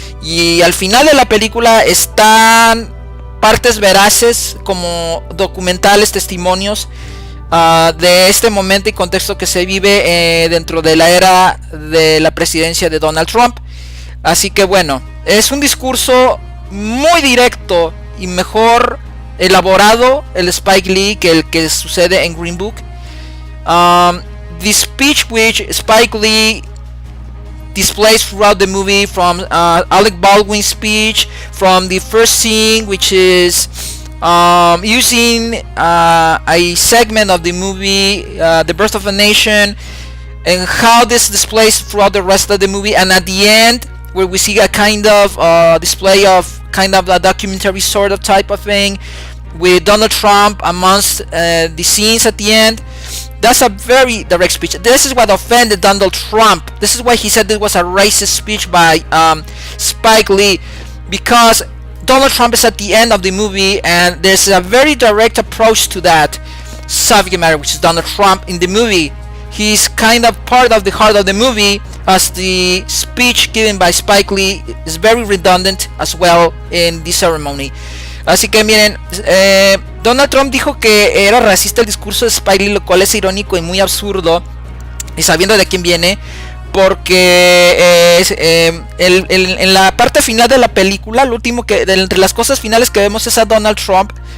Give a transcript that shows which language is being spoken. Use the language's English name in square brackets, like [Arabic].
[Spanish] Y al final de la película están partes veraces como documentales, testimonios de este momento y contexto que se vive dentro de la era de la presidencia de Donald Trump. Así que bueno, es un discurso muy directo y mejor elaborado el Spike Lee que el que sucede en Green Book. [English] The speech which Spike Lee displays throughout the movie, from Alec Baldwin's speech, from the first scene, which is using a segment of the movie, The Birth of a Nation, and how this displays throughout the rest of the movie, and at the end, where we see a kind of display of kind of a documentary sort of type of thing, with Donald Trump amongst the scenes at the end. That's a very direct speech. This is what offended Donald Trump. This is why he said this was a racist speech by Spike Lee, because Donald Trump is at the end of the movie, and there's a very direct approach to that subject matter, which is Donald Trump in the movie. He's kind of part of the heart of the movie, as the speech given by Spike Lee is very redundant as well in the ceremony. [Spanish] Así que miren, Donald Trump dijo que era racista el discurso de Spike Lee, lo cual es irónico y muy absurdo, y sabiendo de quién viene, porque en la parte final de la película, lo último que entre las cosas finales que vemos es a Donald Trump,